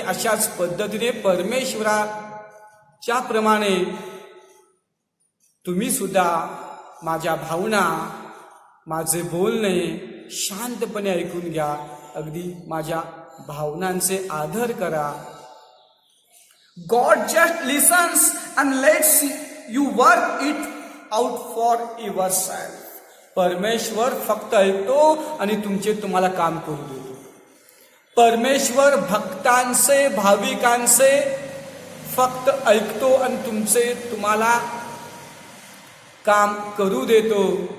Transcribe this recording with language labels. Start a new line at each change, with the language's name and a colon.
Marathi: अशाच पद्धतीने परमेश्वराच्या प्रमाणे तुम्ही सुद्धा माझ्या भावना, माझे बोलणे शांतपणे ऐकून घ्या. अगदी माझ्या भावनांचे आदर करा.
English: God just listens and lets you work it out for yourself.
Marathi: परमेश्वर फक्त ऐकतो आणि तुम्हाला काम करू देतो. परमेश्वर भक्तांचे भाविकांचे फक्त ऐकतो आणि तुम्हाला काम करू देतो.